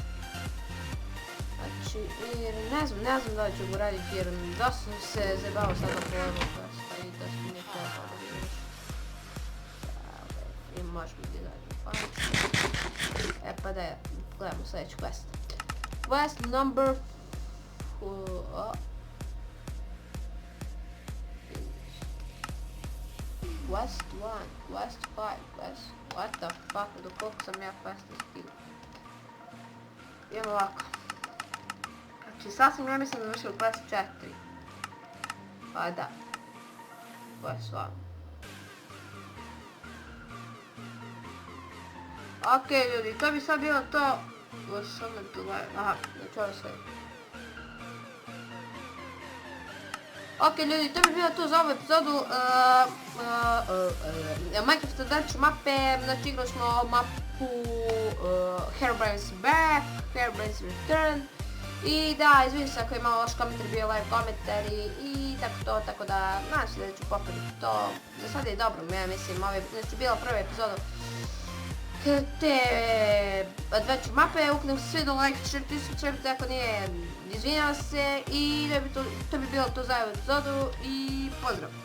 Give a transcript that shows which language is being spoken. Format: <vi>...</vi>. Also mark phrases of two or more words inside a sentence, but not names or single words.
<bs>Znači, ne znam da li ću ga raditi jer dosta sam se zajebao sada po ovom questa i dosta mi je to da vidiš. I možemo gdje zađu fajn. E pa da gledamo sljedeći quest.</bs> <en>Quest number... Quest 1, Quest 5, Quest... What the fuck,</en> <bs>do koliko sam ja questa stigla. Idemo ovako. Znači sad sam ja mislim završio Quest 4. Pa da. Quest 1. Ok ljudi, to bi sad bilo to. Što me tu gledaju? Aha, znači ovo sve. Ok ljudi, to bi bilo to za ovu epizodu Minecraft Adventure mape. Znači igrali smo mapu Herobrine's Back, Herobrine's Return. I da, izvinim se ako je malo loš komentar, bio live komentari i tako da nadam se da ću popraviti to. Za sad je dobro, ja mislim, ovo je znači bila prva epizoda te Adventure mape. Ukoliko se sviđalo,</bs> <en>like, share, subscribe,</en> <bs>ako nije, izvinjavam se i to bi bilo to za ovu epizodu i pozdrav!</bs>